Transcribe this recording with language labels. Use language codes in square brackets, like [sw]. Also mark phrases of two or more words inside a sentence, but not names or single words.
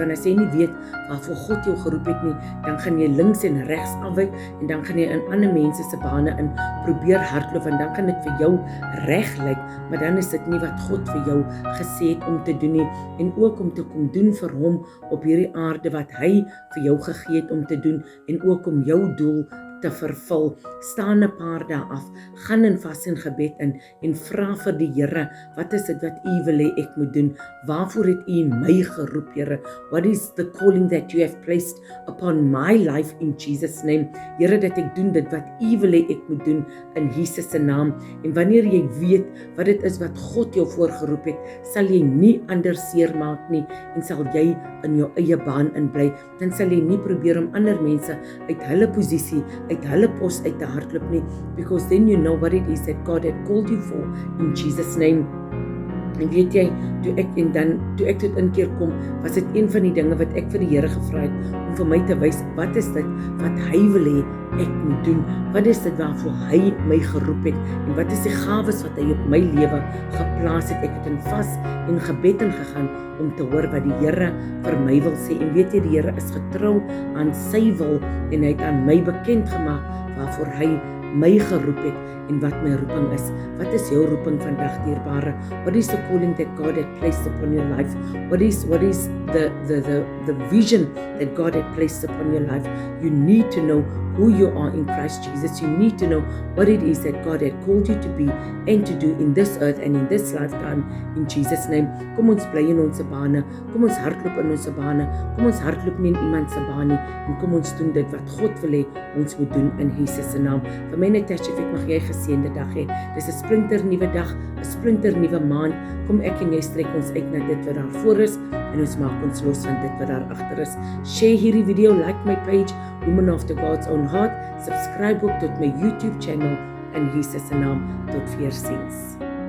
[af] Want as jy nie weet waarvoor God jou geroep het nie, dan gaan jy links en regs afwyk, en dan gaan jy in ander mense se bane in probeer hardloop, en dan kan dit vir jou reg lyk, maar dan is dit nie wat God vir jou gesê het om te doen nie, en ook om te kom doen vir hom op hierdie aarde wat hy vir jou gegee het om te doen, en ook om jou doel te vervul. Staan 'n paar dae af, gaan in vas en gebed in, en vra vir die Here, wat is dit wat U wil hê ek moet doen? Waarvoor het U my geroep, Here? [en] What is the calling that you have placed upon my life in Jesus name? [af] Here, dat ek doen dit wat U wil hê ek moet doen in Jesus se naam. En wanneer jy weet wat dit is wat God jou voorgeroep het, sal jy nie anders seermaak nie, en sal jy in jou eie baan in bly. Dan sal jy nie probeer om ander mense uit hulle posisie, uit hulle pos uit te hardloop nie, [en] because then you know what it is that God had called you for in Jesus name. [af] En weet jy, toe ek tot inkeer kom, was dit een van die dinge wat ek vir die Here gevra het, om vir my te wys, wat is dit wat hy wil hê ek moet doen? Wat is dit waarvoor hy my geroep het? En wat is die gawes wat hy op my lewe geplaas het? Ek het in vas en gebed ingegaan om te hoor wat die Here vir my wil sê. En weet jy, die Here is getrou aan sy wil, en hy het aan my bekend gemaak waarvoor hy my geroep het en wat my roeping is. Wat is jou roeping vandag, dierbare? [en] What is the calling that God had placed upon your life? What is the vision that God had placed upon your life? You need to know who you are in Christ Jesus. You need to know what it is that God had called you to be and to do in this earth and in this lifetime in Jesus name. [af] Kom ons bly in ons bane, kom ons hardloop in ons bane, kom ons hardloop nie in iemand se baan nie, en kom ons doen dit wat God wil hê ons moet doen in Jesus se naam. Vir my Natasha Fick, mag jy 'n geseënde dag hê. Dis 'n splinter nuwe dag, 'n splinter nuwe maand. kom ek en jy strek ons uit na dit wat daar voor is en ons maak ons los van dit wat daar agter is. Share hierdie video, [en] like my page, [af] Woman After God's Own Heart, subscribe ook tot my YouTube channel in Jesus se naam. Tot weer ziens.